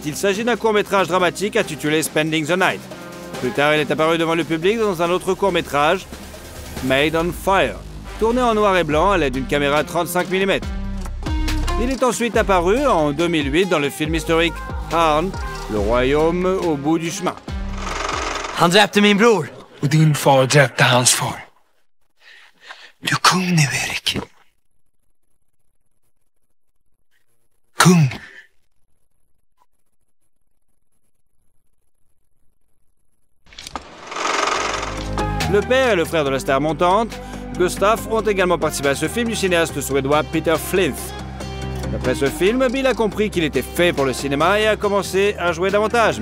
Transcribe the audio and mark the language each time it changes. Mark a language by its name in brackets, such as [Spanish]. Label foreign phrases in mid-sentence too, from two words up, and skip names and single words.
[French] Il s'agit d'un court-métrage dramatique intitulé Spending the Night. Plus tard, il est apparu devant le public dans un autre court-métrage, Made on Fire, tourné en noir et blanc à l'aide d'une caméra 35 mm. Il est ensuite apparu en 2008 dans le film historique Harn, le royaume au bout du chemin. [Swedish] Han dräpte min bror. Och din far dräpte hans far. Du är kung nu, Erik. Kung. [French] Le père et le frère de la star montante, Gustav, ont également participé à ce film du cinéaste suédois Peter Flinth. D'après ce film, Bill a compris qu'il était fait pour le cinéma et a commencé à jouer davantage.